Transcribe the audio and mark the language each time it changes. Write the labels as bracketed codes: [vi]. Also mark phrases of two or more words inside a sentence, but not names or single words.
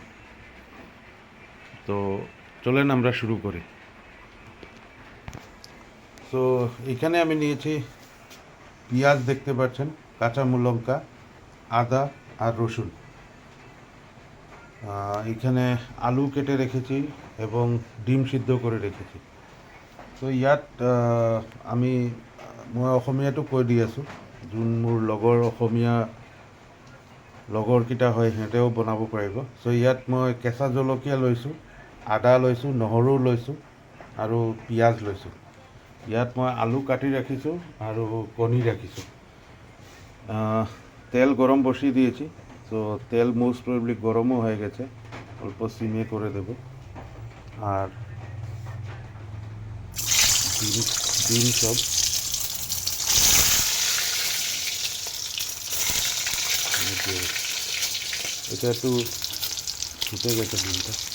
[bn] তো চলেন আমরা শুরু করি। সো এখানে আমি নিয়েছি পেঁয়াজ, দেখতে পাচ্ছেন, কাঁচা লঙ্কা, আদা আর রসুন। এখানে আলু কেটে ৰেখেছি এবং ডিম সিদ্ধ কৰি ৰেখেছি। [as] তো ইয়াত মই অসমীয়াটো কৈ দি আছোঁ, যোন মোৰ লগৰকেইটা হয় সিহঁতেও বনাব পাৰিব। চ' ইয়াত মই কেঁচা জলকীয়া লৈছোঁ, আদা লৈছোঁ, নহৰু লৈছোঁ আৰু পিঁয়াজ লৈছোঁ। ইয়াত মই আলু কাটি রাখিছোঁ আৰু কণী রাখিছোঁ। [bn] তেল গরম বসিয়ে দিয়েছি। তো তেল [en] most probably [bn] গরমও হয়ে গেছে, অল্প সিমে করে দেব। আর ডিম সব এটা একটু ফুটে গেছে ডিমটা।